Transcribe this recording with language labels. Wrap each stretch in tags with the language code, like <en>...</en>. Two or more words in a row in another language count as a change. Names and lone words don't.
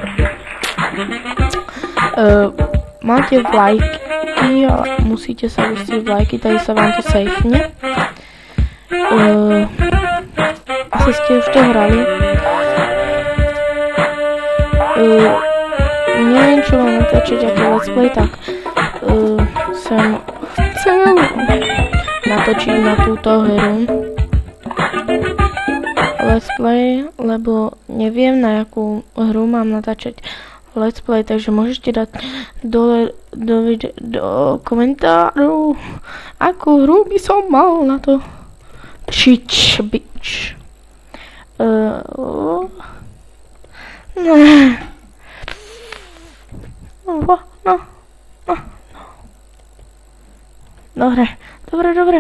<sk>Máte vlajky a musíte sa vystiť vlajky, tady sa vám to safene. Asi ste už to hrali. Neviem, čo mám natáčať, aký</sk> <en>let's play,</en> <sk>tak som chcel natočiť na túto hru</sk> <en>let's play,</en> <sk>lebo neviem, na jakú hru mám natáčať</sk> <en>let's play,</en> <sk>takže môžete dať dole do komentáru, akú hru by som mal na to bitch. Dobre.</sk>